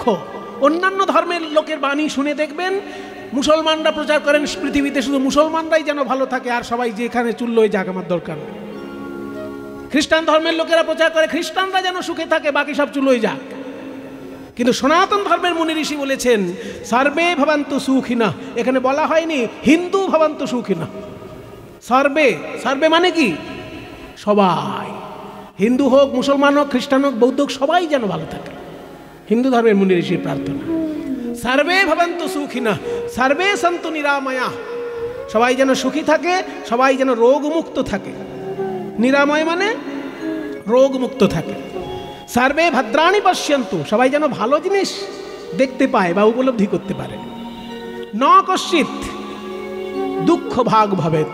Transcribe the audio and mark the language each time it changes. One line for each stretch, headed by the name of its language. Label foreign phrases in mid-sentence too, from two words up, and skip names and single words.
Bangla: অন্যান্য ধর্মের লোকের বাণী শুনে দেখবেন, মুসলমানরা প্রচার করেন পৃথিবীতে শুধু মুসলমানরাই যেন ভালো থাকে, আর সবাই যেখানে চুল্লোয় যাক, আমার দরকার নেই। খ্রিস্টান ধর্মের লোকেরা প্রচার করে খ্রিস্টানরা যেন সুখে থাকে, বাকি সব চুলোয় যাক। কিন্তু সনাতন ধর্মের মুনি ঋষি বলেছেন
Sanskrit: সর্বে ভবন্তু সুখিনঃ।
Bangla: এখানে বলা হয়নি
Sanskrit: হিন্দু ভবন্তু সুখিনঃ।
Bangla: সর্বে, সর্বে মানে কি? সবাই, হিন্দু হোক, মুসলমান হোক, খ্রিস্টান হোক, বৌদ্ধ হোক, সবাই যেন ভালো থাকে। হিন্দু ধর্মের মুনি ঋষির প্রার্থনা।
Sanskrit: সর্বে ভবন্তু সুখিনঃ সর্বে সন্তু নিরাময়াঃ।
Bangla: সবাই যেন সুখী থাকে, সবাই যেন রোগমুক্ত থাকে। নিরাময় মানে রোগমুক্ত থাকে।
Sanskrit: সর্বে ভদ্রাণি পশ্যন্তু।
Bangla: সবাই যেন ভালো জিনিস দেখতে পায় বা উপলব্ধি করতে পারে।
Sanskrit: ন কশ্চিৎ দুঃখ ভাগ ভবেৎ।